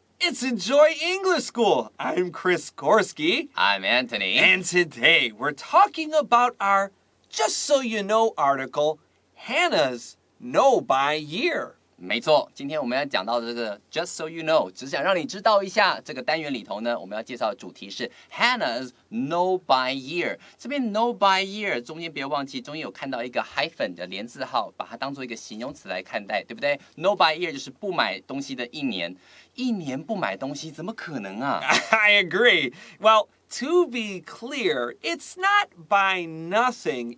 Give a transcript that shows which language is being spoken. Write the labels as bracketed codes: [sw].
[en] It's Enjoy English School. I'm Chris Gorski. I'm Anthony. And today we're talking about our Just So You Know article, Hannah's Know by Year. [zh] 没错，今天我们要讲到的这个 Just So You Know， 只想让你知道一下。这个单元里头呢，我们要介绍的主题是 Hannah's Know by Year。这边 Know by Year 中间别忘记，中间有看到一个 hyphen 的连字号，把它当做一个形容词来看待，对不对 ？Know by Year 就是不买东西的一年，一年不买东西，怎么可能啊 [en] I agree. Well, to be clear, it's not buy nothing.